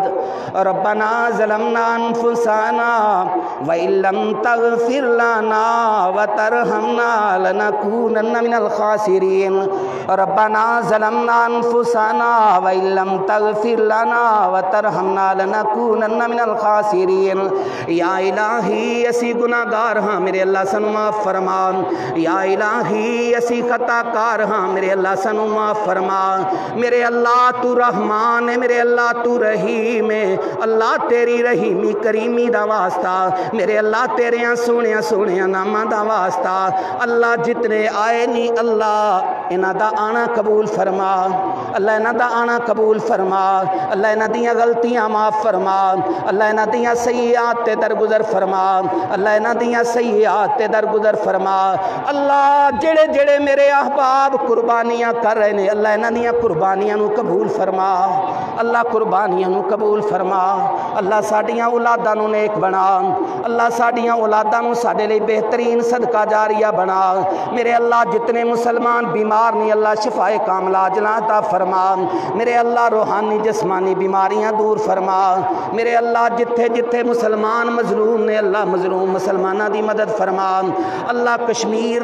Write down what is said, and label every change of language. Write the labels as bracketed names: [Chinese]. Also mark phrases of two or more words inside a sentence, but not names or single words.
[Arabic] ربنا ظلمنا انفسنا وإن لم تغفر لنا وترحمنا لنکونن من الخاسرین۔ ربنا ظلمنا انفسنا وإن لم تغفر لنا وترحمنا لنکونن من الخاسرین۔ [Punjabi] یا الہی اسی گناہگار ہاں میرے اللہ سانو معاف فرما، یا الہی اسی خطا کار ہاں میرے اللہ سانو معاف فرما۔ میرے اللہ تو رحمان ہے، میرے اللہ تو رحیم ہے، اللہ تیری رحیمی کریمی دا واسطہ، میرے اللہ تیرے سونیا سونیا ناماں دا واسطہ، اللہ جتنے آئے نہیں اللہ انہاں دا آنا قبول فرما، اللہ انہاں دا آنا قبول فرما، اللہ انہاں دیاں غلطیاں معاف فرما، اللہ انہاں دیاں سیئات تے درگزر فرما، اللہ انہاں دیاں سیئات تے درگزر فرما۔ اللہ جڑے جڑے میرے احباب قربانیاں کر رہے نے اللہ انہاں دیاں قربانیاں نو قبول فرما، اللہ قربانیاں نو قبول فرما، اللہ ساڈیاں اولاداں نو نیک بنا، اللہ ساڈیاں اولاداں نو ساڈے لئی بہترین صدقہ جاریہ بنا۔ میرے اللہ جتنے مسلمان بیمار نہیں اللہ شفائے کاملہ عاجلہ عطا فرما، میرے اللہ روحانی جسمانی بیماریاں دور فرما، میرے اللہ جتھے جتھے مسلمان مظلوم نے اللہ مظلوم مسلمانہ دی مدد فرما، اللہ کشمیر